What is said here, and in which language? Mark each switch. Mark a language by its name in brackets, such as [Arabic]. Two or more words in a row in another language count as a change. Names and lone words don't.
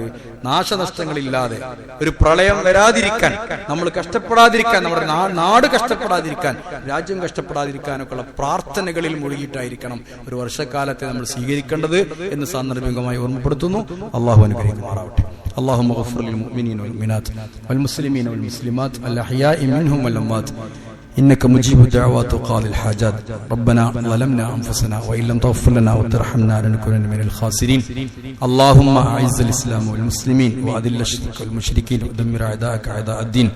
[Malayalam] നാശനഷ്ടങ്ങളില്ലാതെ ഒരു പ്രളയം വരാതിരിക്കാൻ, നമ്മൾ കഷ്ടപ്പെടാതിരിക്കാൻ, നമ്മുടെ നാട് കഷ്ടപ്പെടാതിരിക്കാൻ, രാജ്യം കഷ്ടപ്പെടാതിരിക്കാനൊക്കെയുള്ള പ്രാർത്ഥനകളിൽ മുഴുകിയിട്ടായിരിക്കണം ഒരു വർഷക്കാലത്തെ നമ്മൾ സ്വീകരിക്കേണ്ടത് എന്ന് സാന്ദർഭികമായി ഓർമ്മപ്പെടുത്തുന്നു. അള്ളാഹു അനുഗ്രഹിക്കുമാറാവട്ടെ. [Arabic] اللهم اغفر للمؤمنين والمؤمنات والمسلمين والمسلمات الأحياء منهم والأموات إنك مجيب الدعوات وقاضي الحاجات. ربنا ظلمنا أنفسنا وإن لم تغفر لنا وترحمنا لنكونن من الخاسرين. اللهم أعز الإسلام والمسلمين وأذل الشرك والمشركين ودمر أعداءك أعداء الدين.